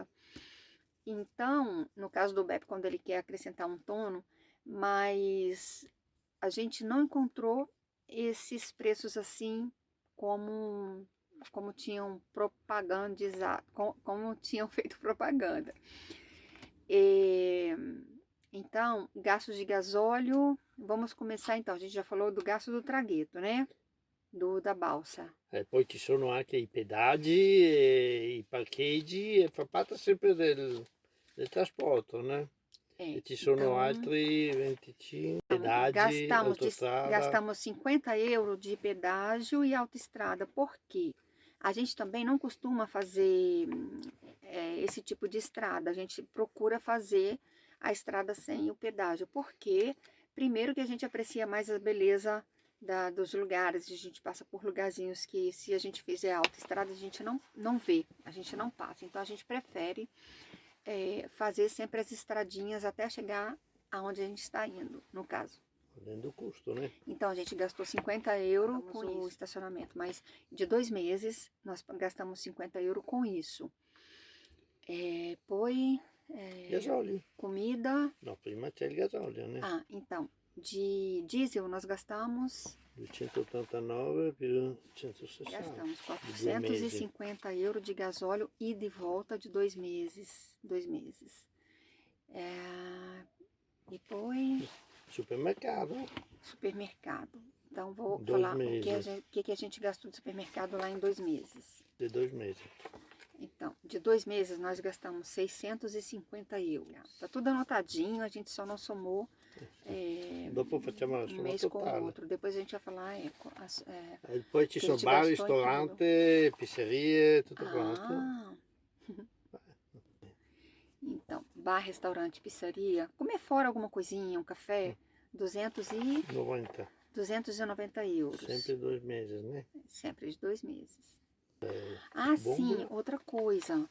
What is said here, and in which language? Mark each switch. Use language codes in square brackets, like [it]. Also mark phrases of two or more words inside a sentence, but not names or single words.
[pt] Então, no caso do Beppe, quando ele quer acrescentar um tono, mas a gente não encontrou esses preços assim como tinham propagandizado, como tinham feito propaganda. Então, gastos de gasóleo, vamos começar então, a gente já falou do gasto do traghetto, né? Da balsa. [it] Poi ci sono anche i pedaggi e i parcheggi e fa parte sempre del trasporto, né? E ci sono [pt] então, [it] altri 25 pedaggi, autostrada. [pt] Gastamos 50 euros de pedágio e autoestrada. Por quê? A gente também não costuma fazer esse tipo de estrada. A gente procura fazer a estrada sem o pedágio. Porque, primeiro, que a gente aprecia mais a beleza dos lugares. A gente passa por lugarzinhos que, se a gente fizer autoestrada, a gente não vê, a gente não passa. Então, a gente prefere fazer sempre as estradinhas até chegar aonde a gente está indo, no caso. Dentro do custo, né? Então, a gente gastou 50 euros com o estacionamento, mas de 2 meses nós gastamos 50 euros com isso. [it] Poi Gasolio. [pt] comida. [it] No, prima c'è il gasolio, [pt] né? Ah, então, de diesel nós gastamos [it] 289 più 160. [pt] Gastamos 450 euros de gasóleo e de volta de 2 meses. 2 meses. [it] E poi [pt] Supermercado. Supermercado. Então vou 2 falar meses. o que a gente gastou de supermercado lá em 2 meses. De 2 meses. Então, de 2 meses nós gastamos 650 euros. Tá tudo anotadinho, a gente só não somou [it] Dopo facciamo la [pt] um [it] somma [pt] mês com o [it] totale. [pt] outro. Depois a gente vai falar [it] E poi ci [pt] que a [it] sono [pt] gente [it] bar, [pt] gastou em [it] ristorante, pizzerie, tutto quanto. [pt] Então, bar, restaurante, pizzaria, comer fora alguma coisinha, um café, 290 euros. Sempre 2 meses, né? Sempre de 2 meses. bom, Sim, outra coisa.